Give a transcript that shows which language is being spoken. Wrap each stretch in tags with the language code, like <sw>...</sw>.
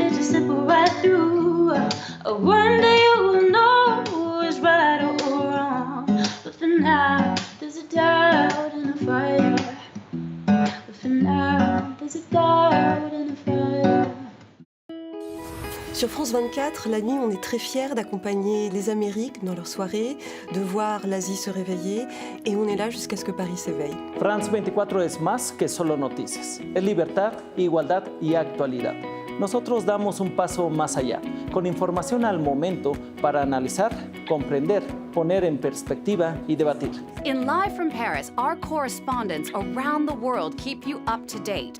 <en>One day you will know who is right or wrong. But for now, there's a doubt and a fire. But for now, there's a doubt and a fire.</en> <fr>Sur France 24, la nuit, on est très fiers d'accompagner les Amériques dans leurs soirées, de voir l'Asie se réveiller, et on est là jusqu'à ce que Paris s'éveille.</fr> <es>France 24 es más que solo noticias. Es libertad, igualdad y actualidad. Nosotros damos un paso más allá, con información al momento para analizar, comprender, poner en perspectiva y debatir.</es> <en>In Live from Paris, our correspondents around the world keep you up to date.</en>